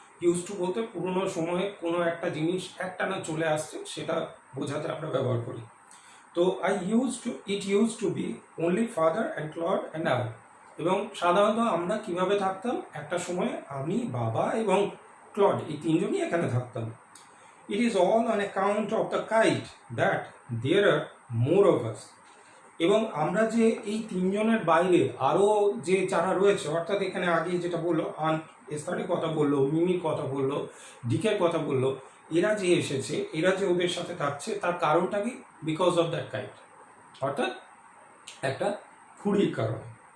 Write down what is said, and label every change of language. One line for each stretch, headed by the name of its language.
Bangla: Use to বলতে পুরোনো সময়ে কোনো একটা জিনিস একটানা চলে আসছে সেটা বোঝাতে আমরা ব্যবহার করি। তো
English: it use to be only father and Claude and I,
Bangla: এবং সাধারণত আমরা কিভাবে থাকতাম, একটা সময় আমি, বাবা এবং ক্লড, এই তিনজনই এখানে থাকতাম।
English: It is all on account of the kite that there are more of us.
Bangla: এবং আমরা যে এই তিনজনের বাইরে আরও যে যারা রয়েছে, অর্থাৎ এখানে আগে যেটা বললো, আন্ট এস্থারের কথা বললো, মিমির কথা বললো, ডিকের কথা বললো, এরা যে এসেছে, এরা যে ওদের সাথে থাকছে, তার কারণটা কি,
English: because of that kite,
Bangla: অর্থাৎ একটা ঘুড়ির কারণে।